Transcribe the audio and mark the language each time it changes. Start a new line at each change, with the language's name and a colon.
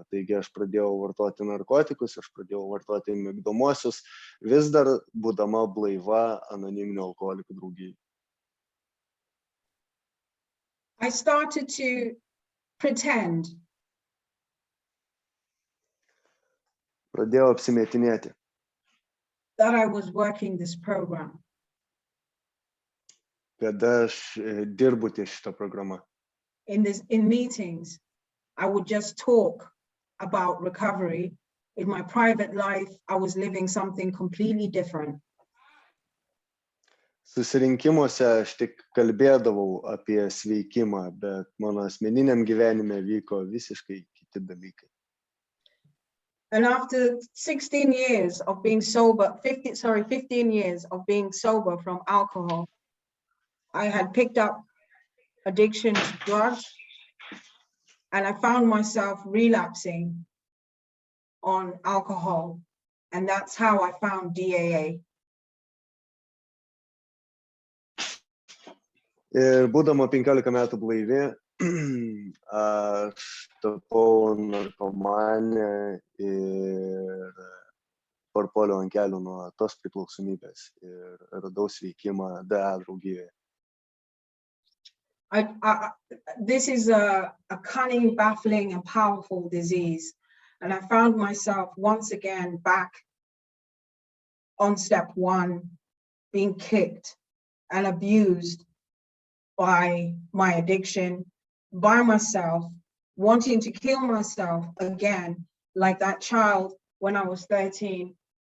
Lithuanian: Taigi aš pradėjau vartoti narkotikus, aš pradėjau vartoti migdomuosius, vis dar būdama blaiva anoniminių alkoholikų draugijai.
English: I started to pretend.
Lithuanian: Pradėjau apsimetinėti.
English: That I was working this program.
Lithuanian: Kad aš dirbu ties šitą programą.
English: In meetings, I would just talk about recovery. In my private life, I was living something completely different.
Lithuanian: Susirinkimuose aš tik kalbėdavau apie sveikimą, bet mano asmeniniam gyvenime vyko visiškai kiti dalykai.
English: And after 16 years of being sober, 15 years of being sober from alcohol, I had picked up addiction to drugs, and I found myself relapsing on alcohol. And that's how I found DAA.
Lithuanian: Ir būdama 15 metų blaivi, aš tapau narkomanė ir parpuoliau ant kelių nuo tos priklausomybės ir radau sveikimą DA draugijoje.
English: This is a cunning, baffling, and powerful disease. And I found myself once again back on step one, being kicked and abused by my addiction, by myself, wanting to kill myself again, like that child when I was 13.